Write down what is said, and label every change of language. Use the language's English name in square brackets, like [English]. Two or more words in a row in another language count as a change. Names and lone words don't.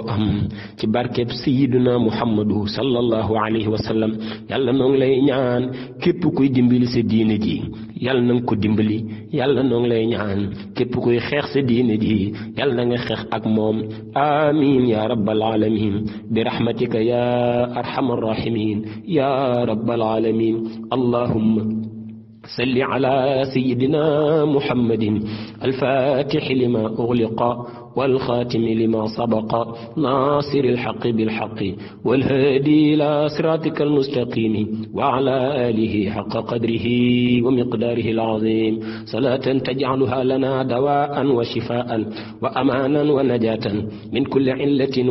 [Wolof] am ci barkeb sayyiduna muhammadu [Arabic] صلى الله عليه وسلم [Wolof] yàlla noo ngi lay ñaan képp kuy dimbali sa diine ji yàlla na nga ko dimbali yàlla noo ngi lay ñaan képp kuy xeex sa diine ji yàlla na nga xeex ak moom [Arabic] آمين يا رب العالمين برحمتك يا أرحم الراحمين يا رب العالمين اللهم صل على سيدنا محمد الفاتح لما أغلق والخاتم لما سبق ناصر الحق بالحق والهادي إلى صراطك المستقيم وعلى آله حق قدره ومقداره العظيم صلاة تجعلها لنا دواء وشفاء وأمانا ونجاة من كل علة